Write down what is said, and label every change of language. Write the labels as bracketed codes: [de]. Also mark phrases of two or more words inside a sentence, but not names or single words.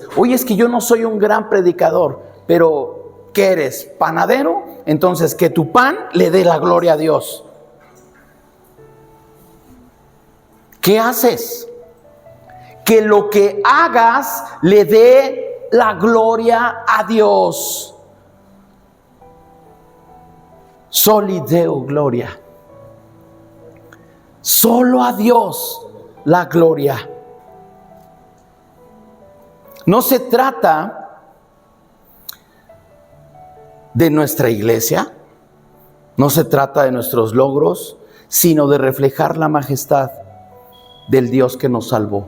[es] Oye, es que yo no soy un gran predicador, pero ¿qué eres? ¿Panadero? Entonces que tu pan le dé la gloria a Dios. ¿Qué haces? Que lo que hagas le dé la gloria a Dios. [la] Soli Deo gloria. [es] Solo a Dios la gloria. No se trata de nuestra iglesia, no se trata de nuestros logros, sino de reflejar la majestad del Dios que nos salvó.